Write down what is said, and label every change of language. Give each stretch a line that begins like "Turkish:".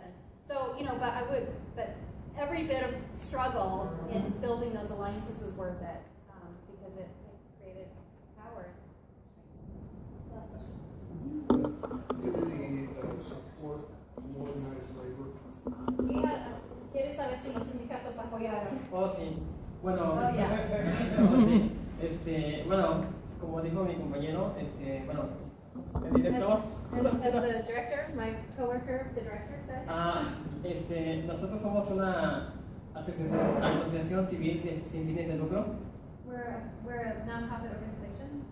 English: And so, but every bit of struggle in building those alliances was worth it because it created power. Last question. Any support from organized labor?
Spanish: ¿Quieres saber si los sindicatos apoyaron? Oh, sí. Bueno,
English: Oh, yes.
Spanish: sí. Bueno, como dijo mi compañero, el director.
English: As the director, my coworker, the director said.
Spanish: Nosotros somos una asociación civil sin fines de lucro.
English: We're a non-profit organization.